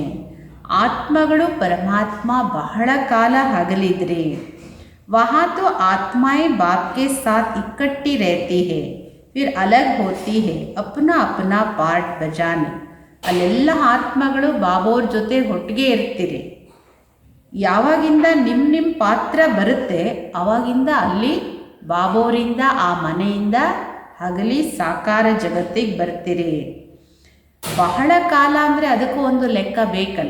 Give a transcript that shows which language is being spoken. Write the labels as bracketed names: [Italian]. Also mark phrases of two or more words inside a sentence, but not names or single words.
[Kannada] ಆತ್ಮಗಳು ಪರಮಾತ್ಮ ಬಹಳ ಕಾಲ ಹಗಲಿದ್ರಿ. [Hindi] वहाँ तो आत्माएं बाप के साथ इकट्ठी रहती है, फिर अलग होती है अपना अपना पार्ट बजाने. [Kannada] ಅಲ್ಲೆಲ್ಲ ಆತ್ಮಗಳು ಬಾಬೋರ ಜೊತೆ ಒಟ್ಟಿಗೆ ಇರ್ತೀರಿ. ಯಾವಾಗಿಂದ ನಿಮ್ಮ ಪಾತ್ರ ಬರುತ್ತೆ ಆವಾಗಿಂದ ಅಲ್ಲಿ ಬಾಬೋರಿಂದ ಆ ಮನೆಯಿಂದ ಹಗಲಿ ಸಾಕಾರ ಜಗತ್ತಿಗೆ ಬರ್ತೀರಿ. ಬಹಳ ಕಾಲ ಅಂದರೆ ಅದಕ್ಕೂ ಒಂದು ಲೆಕ್ಕ ಬೇಕಲ್ಲ.